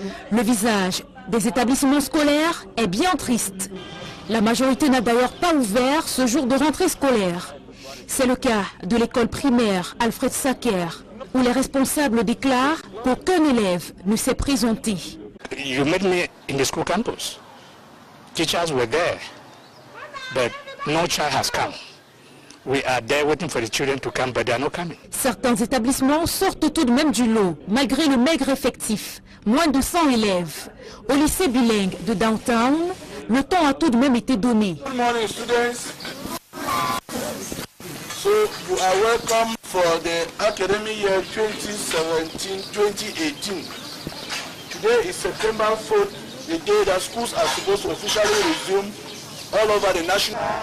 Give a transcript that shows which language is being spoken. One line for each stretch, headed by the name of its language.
French: Le visage des établissements scolaires est bien triste. La majorité n'a d'ailleurs pas ouvert ce jour de rentrée scolaire. C'est le cas de l'école primaire Alfred Sacker, où les responsables déclarent qu'aucun élève ne s'est présenté.
English: You met me in the school campus. Teachers were there, but no child has come. We are there waiting for the children to come, but they are not coming.
French: Certains établissements sortent tout de même du lot, malgré le maigre effectif. Moins de 100 élèves. Au lycée bilingue de Downtown, le temps a tout de même été donné.
English: Good morning, students. So you are welcome for the academic year 2017-2018. Today is September 4th, the day that schools are supposed to officially resume all over the nation.